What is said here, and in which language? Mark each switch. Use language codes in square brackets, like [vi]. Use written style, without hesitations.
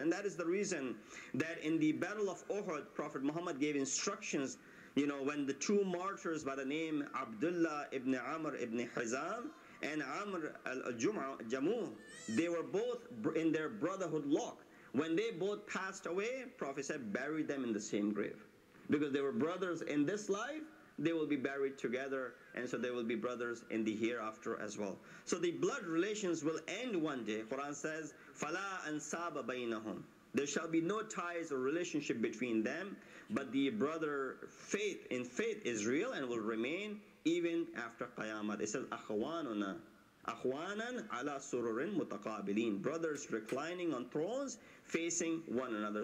[en] And that is the reason that in the Battle of Uhud, Prophet Muhammad gave instructions, when the two martyrs by the name Abdullah ibn Amr ibn Hizam and Amr al-Jamuh, they were both in their brotherhood lock. When they both passed away, Prophet said, bury them in the same grave. Because they were brothers in this life, they will be buried together, and so they will be brothers in the hereafter as well. So the blood relations will end one day. Quran says, [ar] فَلَا أَنْسَابَ بَيْنَهُمْ. [en] There shall be no ties or relationship between them, but the brother faith is real and will remain even after Qiyamah. It says, [ar] أَخْوَانُنَا أَخْوَانًا عَلَى سُرُرٍ مُتَقَابِلِينَ. [en] Brothers reclining on thrones facing one another.